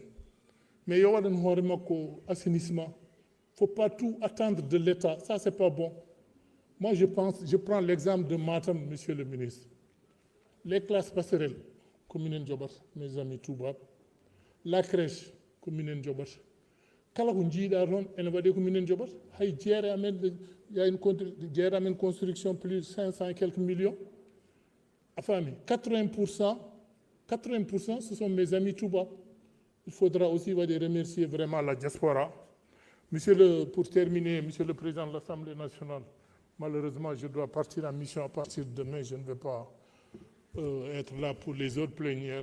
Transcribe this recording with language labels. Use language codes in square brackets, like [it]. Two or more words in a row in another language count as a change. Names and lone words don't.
[fr] Mais il y a un assainissement. Il ne faut pas tout attendre de l'État. Ça, ce n'est pas bon. Moi, je prends l'exemple de Matam, monsieur le ministre. Les classes passerelles, commune Ndjobar, mes amis Touba. La crèche, commune Ndjobar. [ff] Kala ko jiiɗa toon ene waɗe ko minen joɓata hay jeere amen [fr] il y a une construction plus de 500 et quelques millions [ff] a faami [fr] 80% ce sont mes amis Touba. Il faudra aussi remercier vraiment la diaspora. Pour terminer, monsieur le président de l'Assemblée nationale, malheureusement je dois partir en mission à partir de demain, je ne vais pas être là pour les autres plénières.